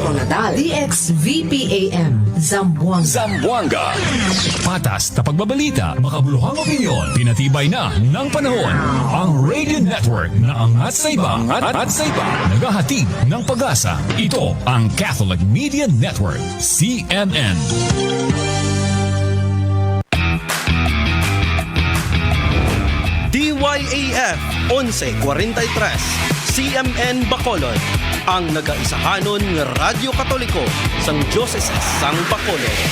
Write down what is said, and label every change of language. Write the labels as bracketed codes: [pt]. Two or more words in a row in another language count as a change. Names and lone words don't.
[tl] DXVPAM, Zamboanga. Patas na pagbabalita, makabuluhang opinyon, pinatibay na ng panahon. Ang Radio Network na angat sa iba, naghahatid ng pag-asa. Ito ang Catholic Media Network, CNN. [hil] DYAF 1143 CMN Bacolod, ang nagaisahanon ng Radyo Katoliko sang Diocese sang Bacolod.